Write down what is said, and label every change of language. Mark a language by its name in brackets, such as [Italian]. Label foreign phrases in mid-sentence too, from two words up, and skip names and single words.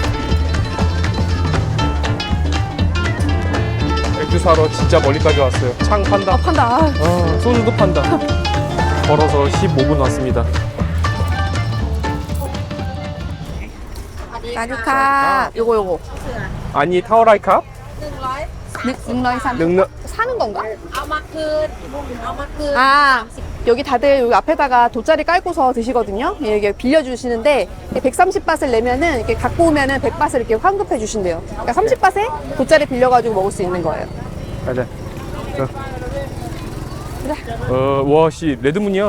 [Korean] 맥주 사러 진짜 멀리까지 왔어요. 창 판다. 판다. 소주도 판다. 걸어서 15분 왔습니다. 나루카. 요거. [Thai] 아니, เท่าไหร่ครับ? หนึ่งร้อยสาม. [Korean] 능력. 사는 건가? [Thai] เอามาคืนเอามาคืน [Korean] 아, 여기 다들 여기 앞에다가 돗자리 깔고서 드시거든요. 예, 이게 빌려주시는데 130바트를 내면은 이렇게 갖고 오면은 100바트를 이렇게 환급해 주신대요. 그러니까 30바트에 돗자리 빌려가지고 먹을 수 있는 거예요. 가자. 와, 씨, 레드문이야.